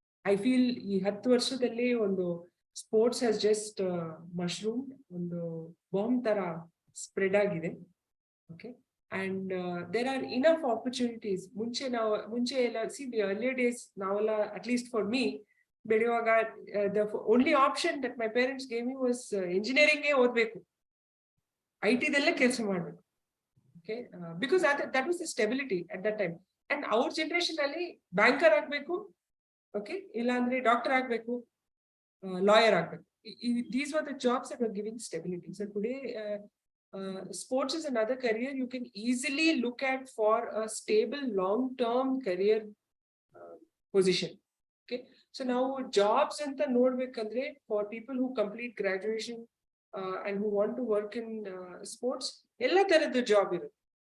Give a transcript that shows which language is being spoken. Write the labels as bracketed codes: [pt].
[kn] I feel ಈ 10 ವರ್ಷದಲ್ಲಿ ಒಂದು ಸ್ಪೋರ್ಟ್ಸ್ ಹ್ಯಾಸ್ ಜಸ್ಟ್ ಮಶ್ರೂಮ್ ಒಂದು ಬಾಂಬ್ ತರ ಸ್ಪ್ರೆಡ್ ಆಗಿದೆ. [en] Okay. And there are enough opportunities. [kn] ಮುಂಚೆ ಎಲ್ಲ [en] see the earlier days [kn] ನಾವೆಲ್ಲ [en] at least for me [kn] ಬೆಳೆಯುವಾಗ [en] the only option that my parents gave me was engineering [kn] ಓದ್ಬೇಕು, IT ದಲ್ಲೇ ಕೆಲಸ ಮಾಡಬೇಕು. [en] Okay, because that was the stability at that time. [kn] And our generation ಅಲ್ಲಿ banker ಆಗಬೇಕು, okay, ಇಲ್ಲ ಅಂದ್ರೆ doctor ಆಗಬೇಕು, ಲಾಯರ್ ಆಗಬೇಕು. [en] These were the jobs that were giving stability. So today sports is another career you can easily look at for a stable long-term career position. Okay, so now jobs [kn] anta nodbekandre [en] for people who complete graduation and who want to work in sports, [kn] ella taraddu job irutte.